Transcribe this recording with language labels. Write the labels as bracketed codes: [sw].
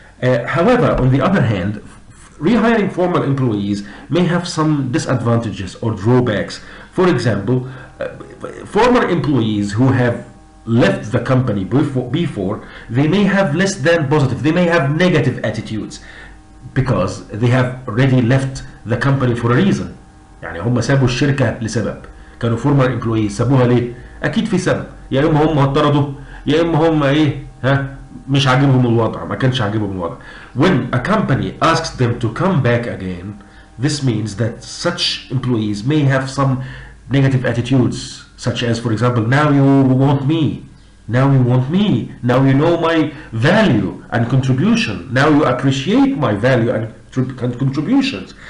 [en] However, on the other hand, rehiring former employees may have some disadvantages or drawbacks. For example, former employees who have left the company before, they may have less than positive, they may have negative attitudes because they have already left the company for a reason. [ar] يعني هم سابوا الشركة لسبب. كانوا [en] former employees [ar] سابوها ليه؟ أكيد في سبب. يا إما هم اعترضوا، يا إما هم مش عاجبهم الوضع، ما كانش عاجبهم الوضع. [en] When a company asks them to come back again, this means that such employees may have some negative attitudes, such as, for example, now you want me, now you know my value and contribution, now you appreciate my value and contributions.